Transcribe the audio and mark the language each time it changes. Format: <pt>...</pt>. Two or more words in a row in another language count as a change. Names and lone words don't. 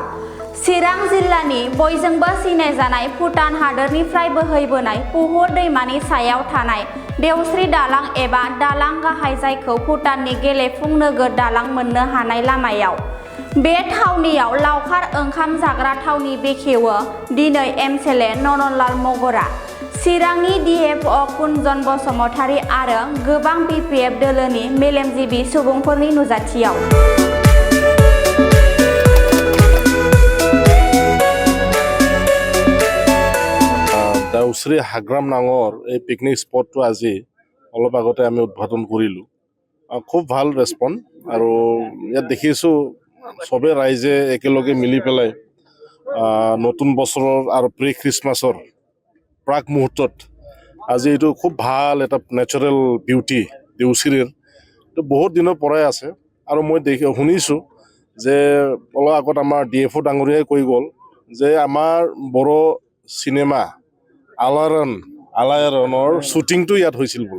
<brx>चिरां जिल्लानि बयजोंबो सिनायजानाय भुटान हादोरनिफ्राय बोहैबोनाय पुहुर दैमानि सायाव थानाय देवस्रि दालां एबा दालां गाहाय जायखौ भुटाननि गेलेफुं नोगोर दालां मोननो हानाय लामायाव। बे थावनियाव लावखार ओंखाम जाग्रा थावनि बेखेवो दिनै एमएलए नननलाल मगरा, चिरांनि डिएफअ कुनजन बसुमतारी आरो गोबां बिपिएफ दोलोनि मेलेमजिबि सुबुंफोरनि नुजाथियाव।</brx> <as>দেওশ্ৰী হাগ্ৰাম নাঙৰ এই পিকনিক স্পটটো আজি অলপ আগতে আমি উদ্বোধন কৰিলোঁ। খুব ভাল ৰেছপন্স আৰু ইয়াত দেখিছোঁ চবে ৰাইজে একেলগে মিলি পেলাই নতুন বছৰৰ আৰু প্ৰি খ্ৰীষ্টমাছৰ প্ৰাক মুহূৰ্তত আজি এইটো খুব ভাল এটা</as> <en>natural beauty</en> <as>দেওশ্ৰীৰ এইটো বহুত দিনৰ পৰাই আছে আৰু মই শুনিছোঁ যে অলপ আগত আমাৰ ডিএফঅ ডাঙৰীয়াই কৈ গ'ল যে আমাৰ বড়ো চিনেমা আলায়াৰণৰ শ্বুটিংটো ইয়াত হৈছিল বোলে।</as>